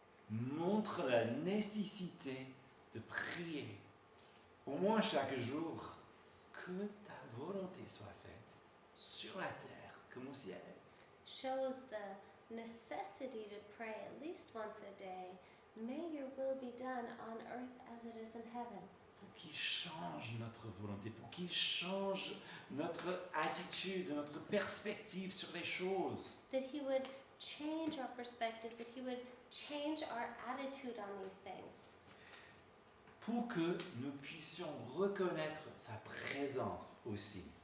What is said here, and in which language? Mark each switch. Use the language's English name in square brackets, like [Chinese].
[French] Montre la nécessité de prier, au moins chaque jour, que ta volonté soit faite sur la terre comme au ciel. [English] shows the necessity to pray at least once a day. May your will be done on earth as it is in heaven. [French] Pour qu'il change notre volonté, pour qu'il change notre attitude, notre perspective sur les choses. [English] That he would change our perspective, that he would change our attitude on these things. [French] pour que nous puissions reconnaître sa présence aussi.